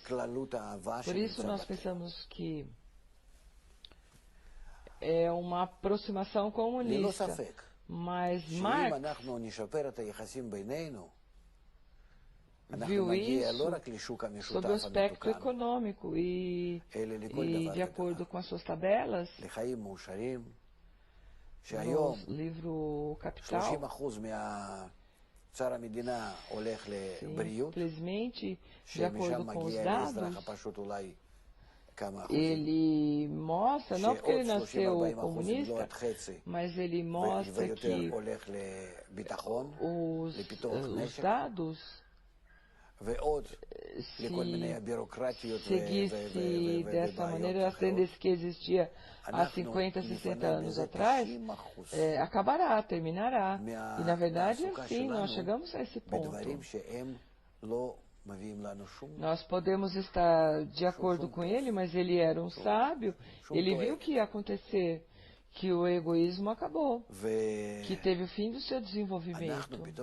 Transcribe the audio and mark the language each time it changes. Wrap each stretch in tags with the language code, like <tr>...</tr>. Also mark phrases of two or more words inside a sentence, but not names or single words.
<he>כללות האהבה</he> <pt>Por isso</pt> <he>שנמצא</he> <pt>nós</pt> <he>בטבע.</he> <pt>pensamos que é uma aproximação</pt> <he>ללא</he> <pt>comunista,</pt> <he>ספק,</he> <pt>mas</pt> <he>שאם</he> <pt>Marx</pt> <he>אנחנו נשפר את היחסים בינינו, אנחנו</he> <pt>viu</pt> <he>נגיע לא</he> <pt>isso</pt> <he>רק לשוק</he> <pt>sob o</pt> <he>המשותף</he> <pt>aspecto</pt> <he>המתוקן,</he> <pt>econômico</pt> <he>אלא לכל</he> <pt>e de</pt> <he>דבר</he> <pt>acordo</pt> <he>ודבר,</he> <pt>com as suas tabelas,</pt> <he>לחיים מאושרים,</he> <pt>no</pt> <he>שהיום</he> <pt>livro Capital,</pt> <he>30% מהצער המדינה הולך לבריאות,</he> <pt>simplesmente, de</pt> <he>שמשם</he> <pt>acordo com os</pt> <he>מגיע לאזרח</he> <pt>dados,</pt> <he>הפשוט אולי כמה אחוזים,</he> <pt>ele mostra, não porque ele</pt> <he>שעוד</he> <pt>nasceu</pt> <he>30-40% אם לא</he> <pt>comunista,</pt> <he>עד חצי,</he> <pt>mas ele mostra</pt> <he>ויותר</he> <pt>que</pt> <he>הולך לביטחון,</he> <pt>os</pt> <he>לפיתוח נשק,</he> <pt>dados seguisse dessa maneira, as tendências que existia há 50, 60 anos atrás, acabará, terminará. E, na verdade, sim, nós chegamos a esse ponto. Nós podemos estar de acordo com ele, mas ele era um sábio, ele viu o que ia acontecer, que o egoísmo acabou, que teve o fim do seu desenvolvimento.</pt>